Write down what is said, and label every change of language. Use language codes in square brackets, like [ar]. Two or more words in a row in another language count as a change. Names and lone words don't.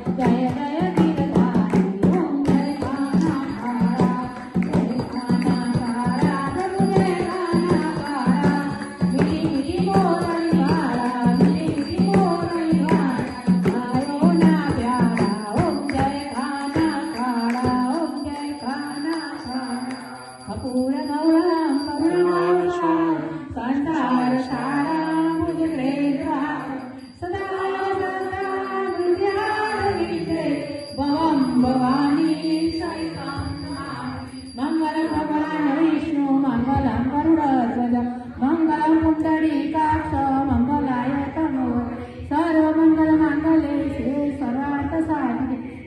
[hi] जय जय गिरधारी ओम जय कान्हा काला प्रभु जय कान्हा काला मीठी मीठी मोरली वाला मीठी मीठी मोरली वाला आयो ना प्यारा ओम जय कान्हा काला ओम जय कान्हा काला [sa] कपूर गौरम करुणावतारम संसार सारम भुजगेन्द्र सदा सदा हृदयारविन्दे भवं भवानी सहितं मंगलं भगवान् विष्णु मंगलं गरुडध्वज मंगलं पुण्डरीकाक्ष मंगलाय तनो सर्वमङ्गलमाङ्गल्ये शिवे सर्वार्थसाधिके